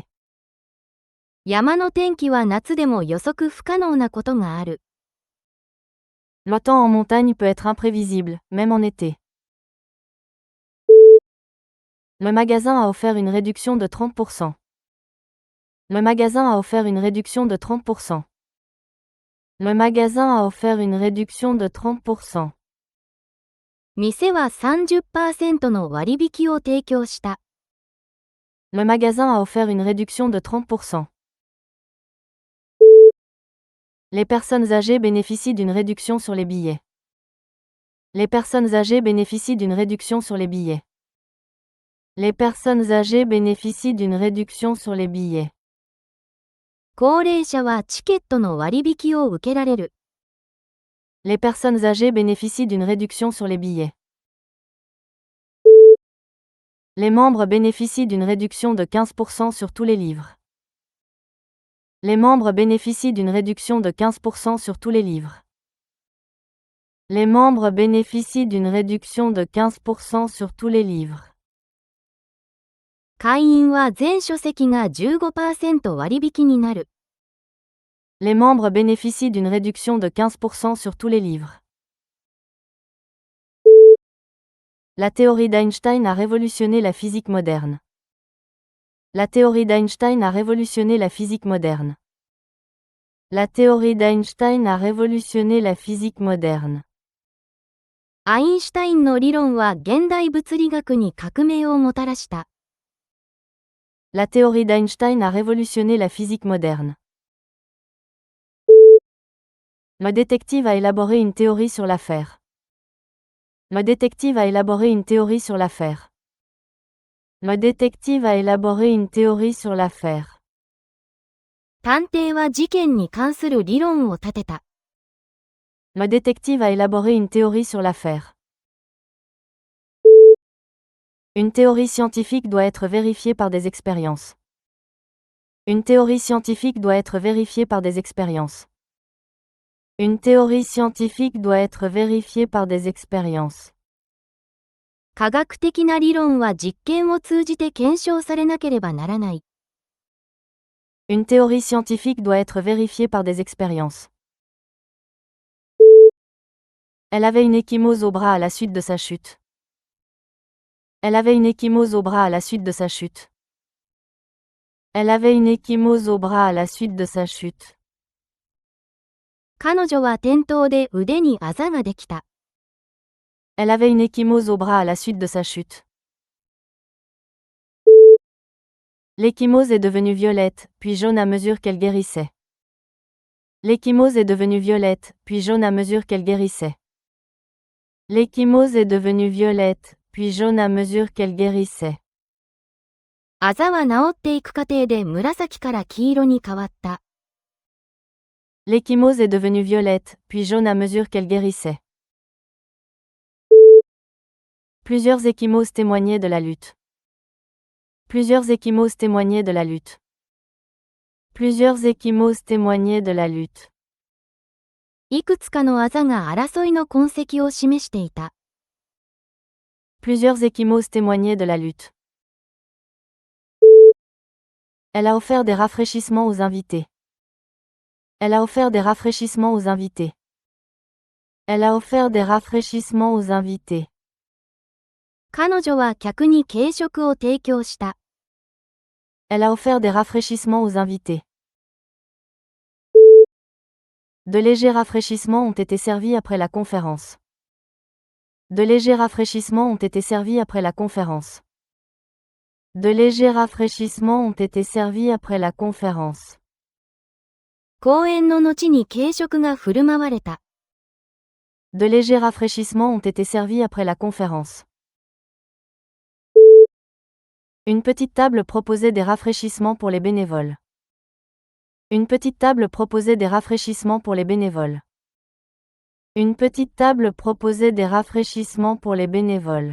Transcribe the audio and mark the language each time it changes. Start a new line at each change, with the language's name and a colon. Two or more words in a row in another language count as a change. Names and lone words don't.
Japanese: 山の天気は夏でも予測不可能なことがある。
French: Le temps en montagne peut être imprévisible, même en été. Le magasin a offert une réduction de 30%. Le magasin a offert une réduction de 30%. Le magasin a offert une réduction de 30%.
Japanese: 店は 30% の割引を提供した。
French: Le magasin a offert une réduction de 30%. Les personnes âgées bénéficient d'une réduction sur les billets. Les personnes âgées bénéficient d'une réduction sur les billets. Les personnes âgées bénéficient d'une réduction sur les billets.
Japanese: 高齢者はチケットの割引を受けられる。
French: Les personnes âgées bénéficient d'une réduction sur les billets. Les membres bénéficient d'une réduction de 15% sur tous les livres. Les membres bénéficient d'une réduction de 15% sur tous les livres. Les membres bénéficient d'une réduction de 15% sur tous les livres.
Japanese: 会員は全書籍が 15% 割引になる。
French: Les membres bénéficient d'une réduction de 15% sur tous les livres. La théorie d'Einstein a révolutionné la physique moderne. La théorie d'Einstein a révolutionné la physique moderne. La théorie d'Einstein a révolutionné la physique moderne.
Japanese: アインシュタインの理論は現代物理学に革命をもたらした。
French: La théorie d'Einstein a révolutionné la physique moderne. Le détective a élaboré une théorie sur l'affaire. Le détective a élaboré une théorie sur l'affaire. Le détective a élaboré une théorie sur l'affaire.
Japanese: 探偵は事件に関する理論を立てた。
French: Le détective a élaboré une théorie sur l'affaire. Une théorie scientifique doit être vérifiée par des expériences. Une théorie scientifique doit être vérifiée par des expériences. Une théorie scientifique doit être vérifiée par des expériences.
Japanese: 科学的な理論は実験を通じて検証されなければならない。
French: Une théorie scientifique doit être vérifiée par des expériences. Elle avait une ecchymose au bras à la suite de sa chute. Elle avait une ecchymose au bras à la suite de sa chute. Elle avait une ecchymose au bras à la suite de sa chute.
Japanese: 彼女は転倒で腕にあざができた。
French: Elle avait une ecchymose au bras à la suite de sa chute. L'ecchymose est devenue violette, puis jaune à mesure qu'elle guérissait. L'ecchymose est devenue violette, puis jaune à mesure qu'elle guérissait. L'ecchymose est devenue violette, puis jaune à mesure qu'elle guérissait.
Japanese: あざは治っていく過程で紫から黄色に変わった。
French: L'ecchymose est devenue violette, puis jaune à mesure qu'elle guérissait. Plusieurs ecchymoses témoignaient de la lutte. Plusieurs ecchymoses témoignaient de la lutte. Plusieurs ecchymoses témoignaient de la lutte.
Japanese: いくつかのあざが争いの痕跡を示していた。
French: Plusieurs ecchymoses témoignaient de la lutte. Elle a offert des rafraîchissements aux invités. Elle a offert des rafraîchissements aux invités. Elle a offert des rafraîchissements aux invités.
Japanese: 彼女は客に軽食を提供した。
French: Elle a offert des rafraîchissements aux invités. De légers rafraîchissements ont été servis après la conférence. De légers rafraîchissements ont été servis après la conférence. De légers rafraîchissements ont été servis après la conférence.
Japanese: 講演の後に軽食が振る舞われた。
French: De légers rafraîchissements ont été servis après la conférence. Une petite table proposait des rafraîchissements pour les bénévoles. Une petite table proposait des rafraîchissements pour les bénévoles. Une petite table proposait des rafraîchissements pour les bénévoles.